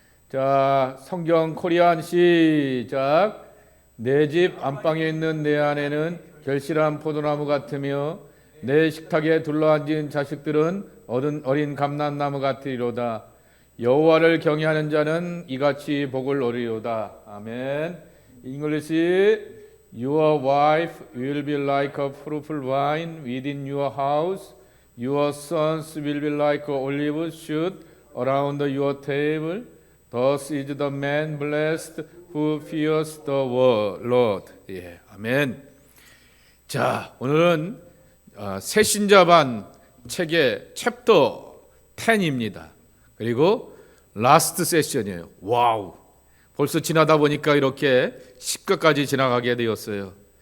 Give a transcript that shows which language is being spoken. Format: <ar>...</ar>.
<ko>자, 성경 코리안 시작. 내 집 안방에 있는 내 아내는 결실한 포도나무 같으며 내 식탁에 둘러앉은 자식들은 어린 감람나무 같으리로다. 여호와를 경외하는 자는 이같이 복을 얻으리로다. 아멘.</ko> <en>English, your wife will be like a fruitful vine within your house. Your sons will be like olive shoots around your table. Thus is the man blessed who fears the Lord.</en> <ko>예, 아멘. 자, 오늘은 새신자반 책의 챕터 10입니다. 그리고 라스트 세션이에요. 와우. 벌써 지나다 보니까 이렇게 10과까지 지나가게 되었어요.</ko>